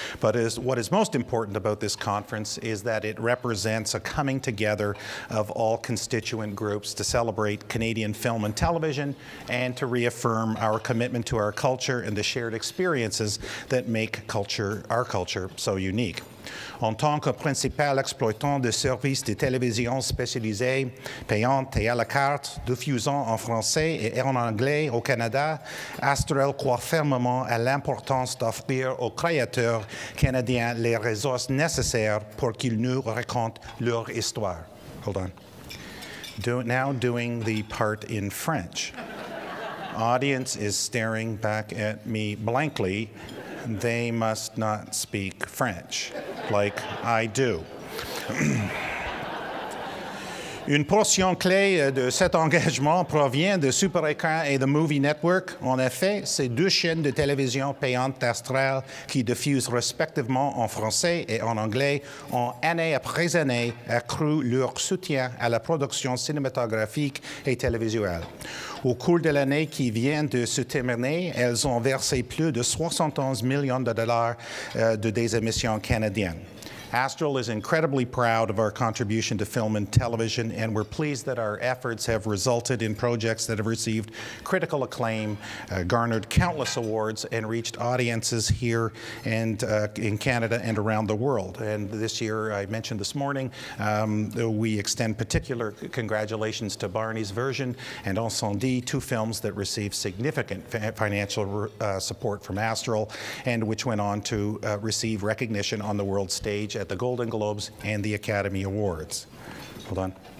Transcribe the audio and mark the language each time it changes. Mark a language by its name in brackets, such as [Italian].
[English] But what is most important about this conference is that it represents a coming together of all constituent groups to celebrate Canadian film and television and to reaffirm our commitment to our culture and the shared experiences that make our culture so unique. [French] En tant que principal exploitant de services de télévision spécialisés, payantes et à la carte, diffusant en français et en anglais au Canada, Astral croit fermement à l'importance d'offrir aux créateurs canadiens les ressources nécessaires pour qu'ils nous racontent leur histoire. [English] Hold on. Now doing the part in French. Audience is staring back at me blankly. They must not speak French, like I do. [French] Une portion clé de cet engagement provient de Super Écran et de Movie Network. En effet, ces 2 chaînes de télévision payantes Astral qui diffusent respectivement en français et en anglais ont, année après année, accru leur soutien à la production cinématographique et télévisuelle. Au cours de l'année qui vient de se terminer, elles ont versé plus de 71 millions de dollars de des émissions canadiennes. [English] Astral is incredibly proud of our contribution to film and television, and we're pleased that our efforts have resulted in projects that have received critical acclaim, garnered countless awards, and reached audiences here and in Canada and around the world. And this year, I mentioned this morning, we extend particular congratulations to Barney's Version and Incendie, 2 films that received significant financial support from Astral and which went on to receive recognition on the world stage at the Golden Globes and the Academy Awards. Hold on.